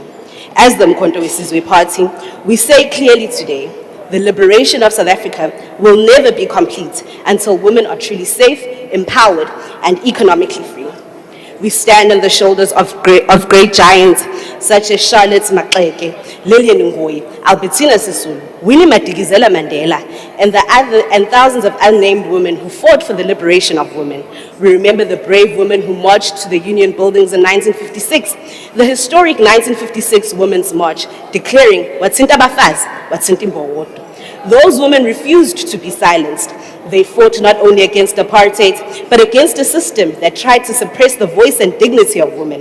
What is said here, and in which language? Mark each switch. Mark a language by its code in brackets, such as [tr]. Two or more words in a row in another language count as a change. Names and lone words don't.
[en] As the Mkhonto weSizwe Party, we say clearly today, the liberation of South Africa will never be complete until women are truly safe, empowered, and economically free. We stand on the shoulders of great giants such as Charlotte Maxeke, Lillian Ngoyi, Albertina Sisulu, Winnie Madikizela Mandela, and thousands of unnamed women who fought for the liberation of women. We remember the brave women who marched to the Union buildings in 1956, the historic 1956 Women's March, declaring [zu] Watsinta Bafazi, Watsinta Mbowodo. [en] Those women refused to be silenced. They fought not only against apartheid, but against a system that tried to suppress the voice and dignity of women.